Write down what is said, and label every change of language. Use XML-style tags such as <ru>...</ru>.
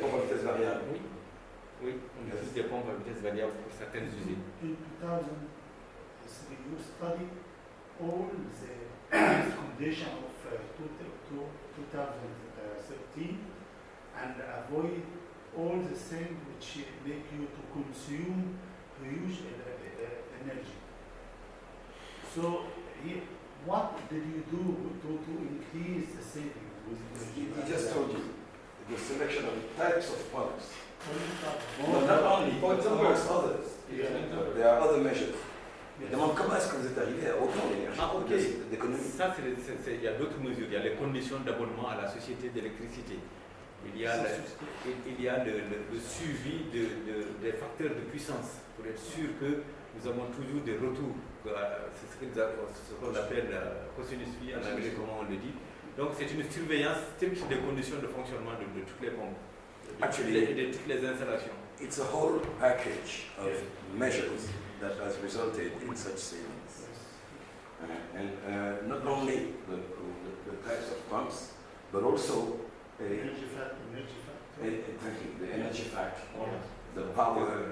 <fr>pompe à vitesse variable. Oui, oui, on utilise des pompes à vitesse variable pour certaines usines.</fr> <en>In 2003, you study all the condition of 2013 and avoid all the things which make you to consume huge energy. So, what did you do to increase the savings with energy? I just told you, the selection of types of pumps. Well, Not only, for example, there's others. Yeah. There are other measures. Yes.</en> <fr>Demande comment est-ce que vous êtes arrivé à autant d'énergie</fr> <en>Ah, ok.</en> <fr>d'économie. Ça, il y a d'autres mesures. Il y a les conditions d'abonnement à la société d'électricité. Il y a le suivi des facteurs de puissance pour être sûr que nous avons toujours des retours. C'est ce qu'on appelle cosinus phi en anglais, comment on le dit. Donc, c'est une surveillance stricte des conditions de fonctionnement de toutes les pompes et de toutes les installations.</fr> <en>It's a whole package of measures that has resulted in such savings. And not only the types of pumps, but also Energy factor. thank you, the energy factor, the power.</en>